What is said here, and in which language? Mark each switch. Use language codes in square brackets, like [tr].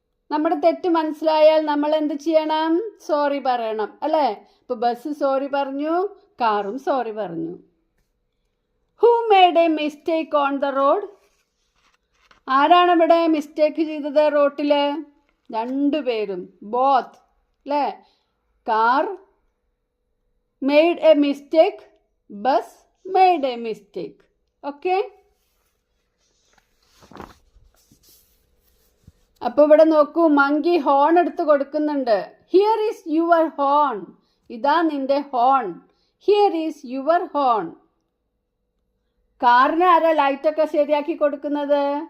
[ml] നമ്മുടെ തെറ്റ് മനസ്സിലായാൽ നമ്മൾ എന്ത് ചെയ്യണം? സോറി പറയണം അല്ലേ? ഇപ്പോൾ ബസ് സോറി പറഞ്ഞു, കാറും സോറി പറഞ്ഞു. [en] Who made a mistake on the road? [ml] ആരാണ് ഇവിടെ മിസ്റ്റേക്ക് ചെയ്തത് റോട്ടിൽ? രണ്ടുപേരും, ബോത്ത് അല്ലേ? [en] Car made a mistake, bus made a mistake. Okay? [ml] അപ്പോൾ ഇവിടെ നോക്കൂ, മങ്കി ഹോൺ എടുത്ത് കൊടുക്കുന്നുണ്ട്. [en] Here is your horn. [ml] ഇതാ നിന്റെ horn. [en] Here is your horn. [ml] കാറിന് ആരാ ലൈറ്റൊക്കെ ശരിയാക്കി കൊടുക്കുന്നത്?